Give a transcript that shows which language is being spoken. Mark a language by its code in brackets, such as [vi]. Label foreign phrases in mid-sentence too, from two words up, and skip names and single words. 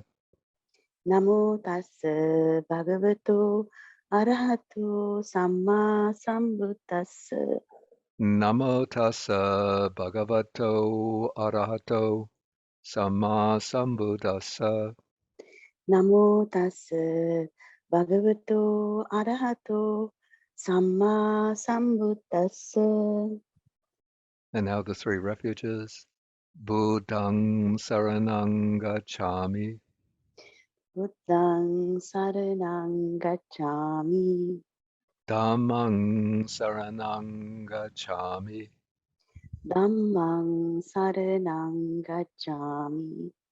[pi] Namo tassa bhagavato arahato samma sambuddhassa. Namo tassa bhagavato arahato samma sambuddhassa. Namo tassa bhagavato arahato samma sambuddhassa. [en] And now the 3 refuges. [pi] Buddhang saranang gacchami. Buddhang saranang gacchami. Dhammang saranang gacchami. Dhammang saranang gacchami.